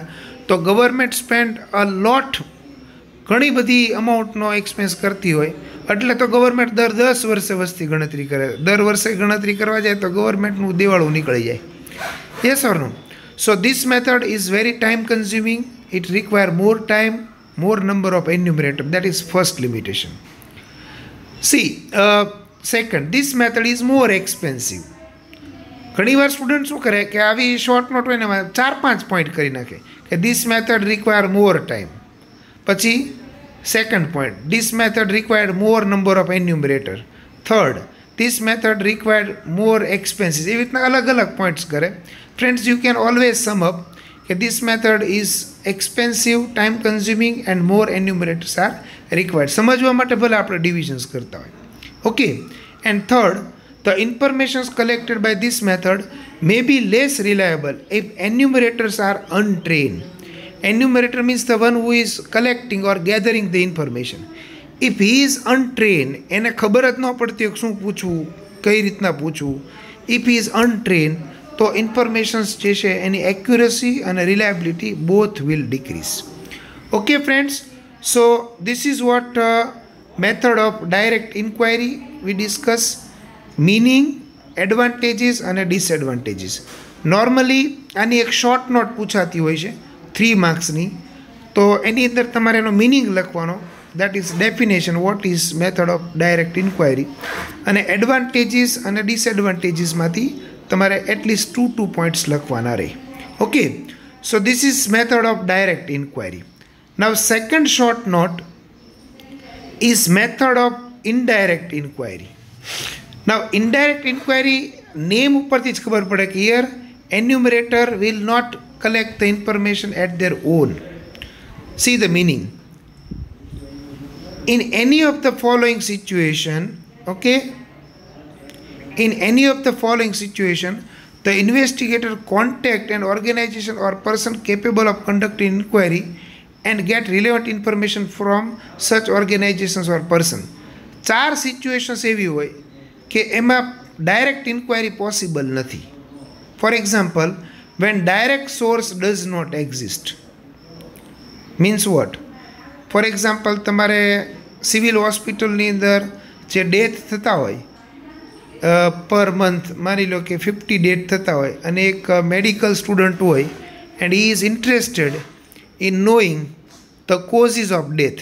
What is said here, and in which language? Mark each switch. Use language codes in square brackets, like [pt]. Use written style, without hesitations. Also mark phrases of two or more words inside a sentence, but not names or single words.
[gu] તો ગવર્મેન્ટ [en] spend a lot, [gu] ઘણી બધી અમાઉન્ટનો એક્સપેન્સ કરતી હોય, એટલે તો ગવર્મેન્ટ દર 10 વર્ષે વસ્તી ગણતરી કરે. દર વર્ષે ગણતરી કરવા જાય તો ગવર્મેન્ટનું દેવાળું નીકળી જાય. [en] yes or no? So this method is very time consuming, it require more time, more number of enumerator. That is first limitation. See, second, this method is more expensive. [gu] ઘણીવાર સ્ટુડન્ટ શું કરે કે આવી [en] short note [gu] હોય ને 4-5 પોઈન્ટ કરી નાખે કે [en] this method require more time. પછી second point, this method required more number of enumerator. third, this method required more expenses. [gu] એવી રીતના અલગ અલગ પોઈન્ટ્સ કરે. [en] friends, you can always sum up કે this method is expensive, time consuming and more enumerators are required. [gu] સમજવા માટે ભલે આપણે ડિવિઝન્સ કરતા હોય. ઓકે. [en] and third, the information collected by this method may be less reliable if enumerators are untrained. Enumerator means the one who is collecting or gathering the information. If he is untrained, [gu] એને ખબર જ ન પડતી હોય શું પૂછવું, કઈ રીતના પૂછવું. [en] If he is untrained, [gu] તો informations જે છે એની accuracy અને reliability [en] both will decrease. Okay friends, so this is what method of direct inquiry we discuss. [gu] મીનિંગ, એડવાન્ટેજીસ અને ડિસએડવાન્ટેજીસ. નોર્મલી આની એક [en] short note [gu] પૂછાતી હોય છે 3 માર્ક્સની, તો એની અંદર તમારે એનો મિનિંગ લખવાનો, [en] that is definition what is method of direct inquiry, [gu] અને એડવાન્ટેજીસ અને ડિસએડવાન્ટેજીસમાંથી તમારે એટલીસ્ટ 2 પોઈન્ટ્સ લખવાના રહે. [en] okay, so this is method of direct inquiry. now second short note is method of indirect inquiry. Now, indirect inquiry name [gu] ઉપરથી જ ખબર પડે કે [en] here enumerator will not collect the information at their own. See the meaning. In any of the following situation, okay, in any of the following situation, the investigator contact an organization or person capable of conducting inquiry and get relevant information from such organizations or person. [gu] 4 situations એવી હોય કે એમાં [en] direct inquiry [gu] પોસિબલ નથી. [en] for example, when direct source does not exist. means what? for example, [gu] તમારે સિવિલ હોસ્પિટલની અંદર જે ડેથ થતા હોય [en] per month, [gu] માની લો કે 50 ડેથ થતા હોય, અને એક [en] medical student [gu] હોય [en] and he is interested in knowing the causes of death.